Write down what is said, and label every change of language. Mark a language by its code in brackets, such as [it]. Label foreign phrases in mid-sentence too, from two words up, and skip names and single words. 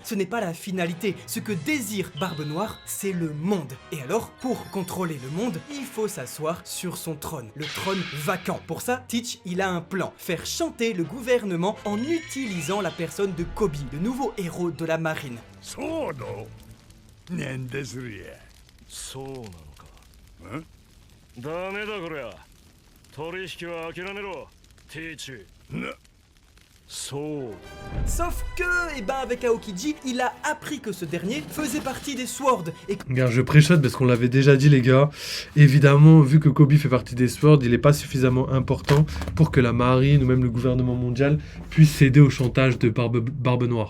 [fr] Ce n'est pas la finalité. Ce que désire Barbe Noire, c'est le monde. Et alors, pour contrôler le monde, il faut s'asseoir sur son trône. Le trône vacant. Pour ça, Teach, il a un plan. Faire chanter le gouvernement en utilisant la personne de Kobe, le nouveau héros de la marine. [ja] そうのなんですりゃそうなのか。んダメだこりゃ。取引は諦めろ、ティーチ。なそう。 [fr] Sauf que, avec Aokiji, il a appris que ce dernier faisait partie des Swords et Regarde, je pré-shot parce qu'on l'avait déjà dit, les gars. Évidemment, vu que Kobe fait partie des Swords, il n'est pas suffisamment important pour que la marine ou même le gouvernement mondial puisse céder au chantage de Barbe Noire.